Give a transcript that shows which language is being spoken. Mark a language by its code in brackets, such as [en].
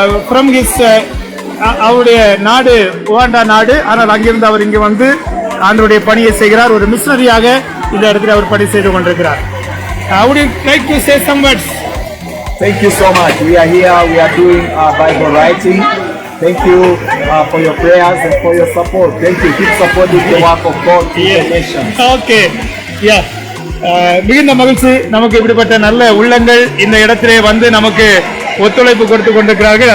[en] From his [ta] அவருடைய நாடு Uganda நாடு. ஆனால் அங்கிருந்து அவர் இங்கு வந்து ஆண்டவருடைய பணியை செய்கிறார். ஒரு மிஷனரியாக இந்த இடத்தில் அவர் பணி செய்து கொண்டிருக்கிறார். [en] Would you like to say some words? Thank you so much. We are here. We are doing Bible writing. Thank you for your prayers and for your support. Thank you. Keep supporting the work of God in the nation. [ta] Okay yeah மிகுந்த மகிழ்ச்சி. நமக்கு இப்படிப்பட்ட நல்ல உள்ளங்கள் இந்த இடத்திலே வந்து நமக்கு ஒத்துழைப்பு கொடுத்து கொண்டிருக்கிறார்கள்.